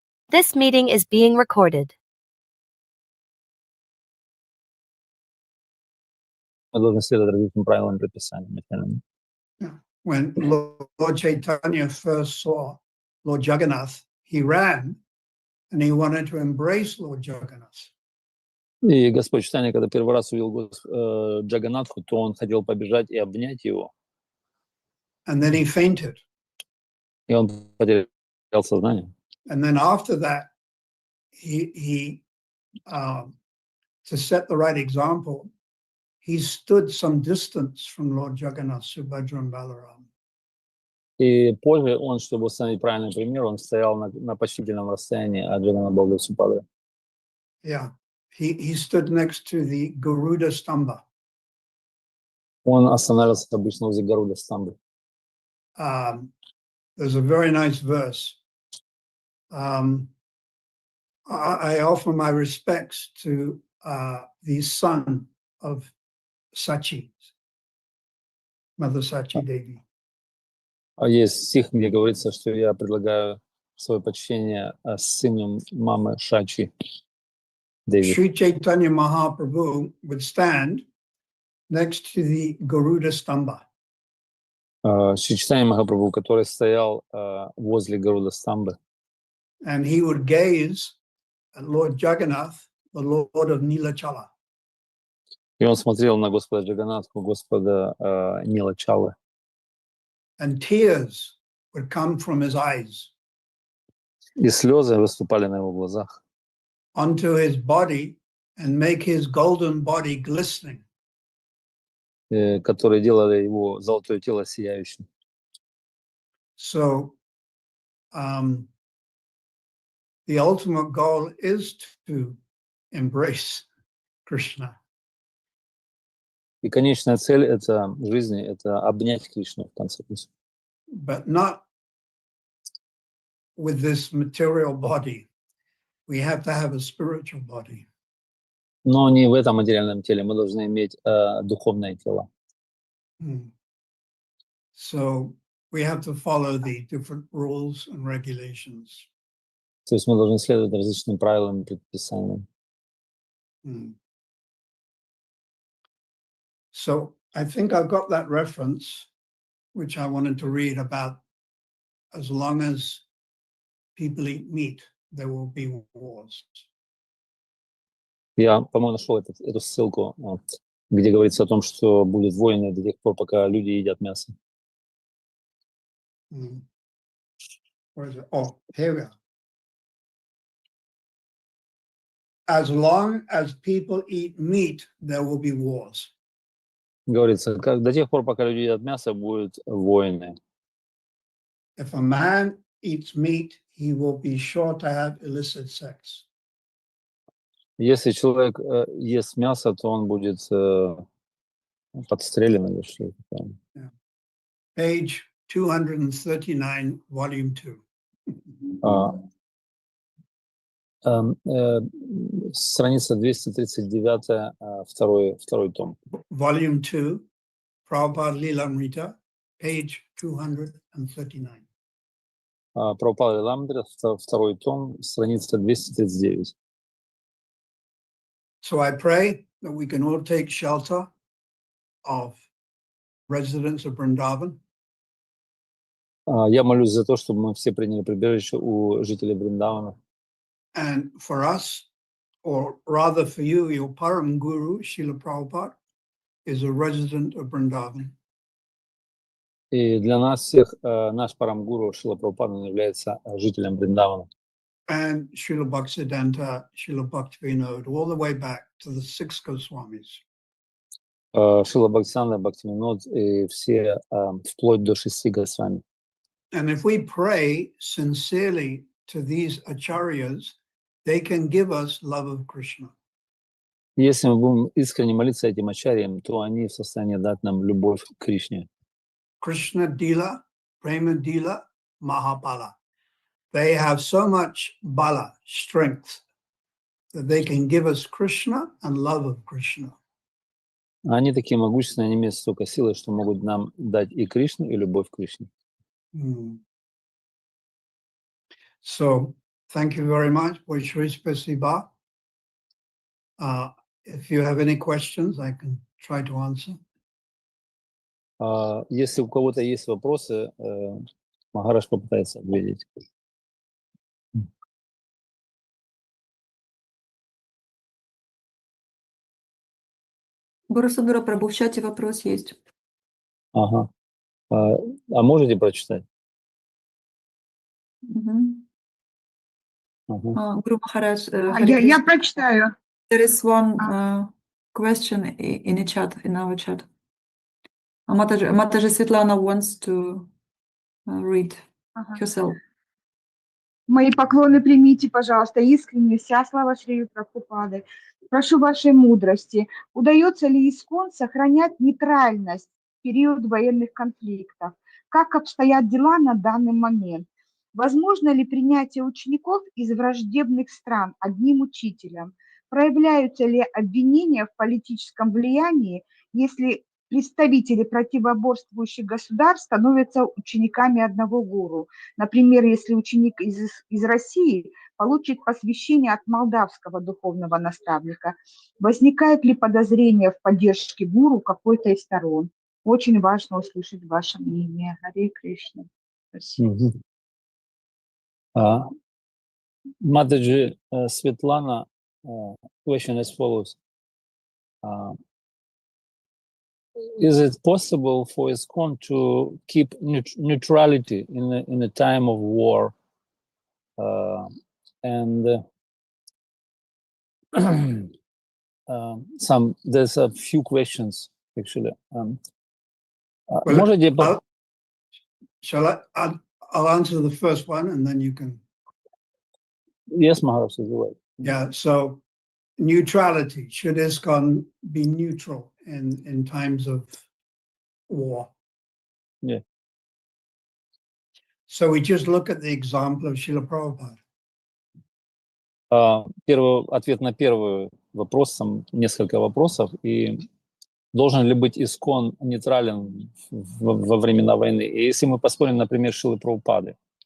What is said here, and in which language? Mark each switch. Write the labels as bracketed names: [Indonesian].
[English] This meeting is being recorded. [Russian] Мы должны следовать различным правилам и предписаниям. [English] When Lord Chaitanya first saw Lord Jagannath, he ran and he wanted to embrace Lord Jagannath. [Russian] И Господь Чайтанья, когда первый раз увидел Джаганнатху, то он хотел побежать и обнять его, [English] And then he fainted. [Russian] и он потерял сознание. [English] And then after that, he to set the right example, he stood some distance from Lord Jagannath, Subhadra and Balaram. [Russian] И позже он, чтобы установить правильный пример, он стоял на почтительном расстоянии от Джаганнатха Бога Супадры. [English] Yeah, he stood next to the Garuda Stamba. [Russian] Он останавливался обычно возле Гаруда Стамбы. [English] There's a very nice verse. I offer my respects to the son of Sachi, Mother Sachi Devi. [Russian] Есть стих, где говорится, что я предлагаю свое почтение сыну мамы Шачи Деви. [English] Sri Chaitanya Mahaprabhu would stand next to the Garuda Stamba. [Russian] Шри Чайтанья Махапрабху, который стоял возле Гаруда Стамбы. [English] And he would gaze at Lord Jagannath, the Lord of Nilachala. [Russian] И он смотрел на Господа Джаганнатху, Господа Нилачалы. [English] And tears would come from his eyes [Russian] И слезы выступали на его глазах. [English] onto his body and make his golden body glistening. [Russian] Которые делали его золотое тело сияющим. [English] So the ultimate goal is to embrace Krishna. [Russian] И конечная цель это жизни — это обнять Кришну в конце концов. [English] But not with this material body. We have to have a spiritual body. [Russian] Но не в этом материальном теле. Мы должны иметь духовное тело. [English] So we have to follow the different rules and regulations. [Russian] То есть мы должны следовать различным правилам и предписаниям. [English] So I think I've got that reference, which I wanted to read about. As long as people eat meat, there will be wars. [Russian] Я, по-моему, нашел эту ссылку, где говорится о том, что будут войны до тех пор, пока люди едят мясо. [English] Where is it? Oh, here we are. As long as people eat meat, there will be wars. [Russian] Говорится, до тех пор, пока люди едят мясо, будут войны. [English] If a man eats meat, he will be sure to have illicit sex. [Russian] Если человек ест мясо, то он будет подстрелен или что-то такое. [English] Page 239, volume 2. [Russian] Страница 239, второй том. [English] Volume 2, Prabhupada Lilamrita, page 239. [Russian] Прабхупада Лиламрita, второй том, страница 239. [English] So I pray that we can all take shelter of residents of Vrindavan. [Russian] Я молюсь за то, чтобы мы все приняли прибежище у жителей Вриндавана. [English] And for us, or rather for you, your Param Guru, Srila Prabhupada, is a resident of Vrindavan. [Russian] И для нас всех наш Парамгуру Шрила Прабхупада является жителем Вриндавана. [English] And Srila Bhaktisiddhanta, Srila Bhaktivinoda, all the way back to the 6 Goswamis. [Russian] Шрила Бхактисиданта, Бхактивинод и все вплоть до 6 Госвами. [English] And if we pray sincerely to these acharyas, they can give us love of Krishna. [Russian] Если мы будем искренне молиться этим ачарьям, то они в состоянии дать нам любовь к Кришне. [Bangla] Krishna Dila, Prema Dila, Mahapala. [English] They have so much bala, strength, that they can give us Krishna and love of Krishna. [Russian] Они такие могущественные, они имеют столько силы, что могут нам дать и Кришну, и любовь к Кришне. [English] So Thank you very much. [Russian] Большое спасибо. [English] If you have any questions, I can try to answer. [Russian] Если у кого-то есть вопросы, Махараш попытается ответить. Бурасадура Прабhu, в чате вопрос есть. Ага. А можете прочитать? Мгм. Ага. [English] Guru Maharaj, [Russian] Я прочитаю. [English] there is one question in the chat, in our chat. Mataji Svetlana wants to read [Russian] Ага. [English] herself. [Russian] Мои поклоны примите, пожалуйста, искренне, вся слава Шри Прабхупады. Прошу вашей мудрости. Удается ли искон сохранять нейтральность в период военных конфликтов? Как обстоят дела на данный момент? Возможно ли принятие учеников из враждебных стран одним учителем? Проявляются ли обвинения в политическом влиянии, если представители противоборствующих государств становятся учениками одного гуру? Например, если ученик из России получит посвящение от молдавского духовного наставника, возникает ли подозрение в поддержке гуру какой-то из сторон? Очень важно услышать ваше мнение. Харе Кришна. Спасибо. [English] Mataji Svetlana, question as follows. Is it possible for ISKCON to keep neutrality in a time of war? There's a few questions actually. [Russian] Можете [English] I'll answer the first one and then you can. Yes, Maharaj, is right. Yeah, so neutrality. Should ISKCON be neutral in times of war? Yeah. So we just look at the example of Srila Prabhupada. [Russian] Ответ на первый вопрос, несколько вопросов. И должен ли быть ISKCON нейтрален во времена войны? И если мы посмотрим, например, Шрилы Прабхупады.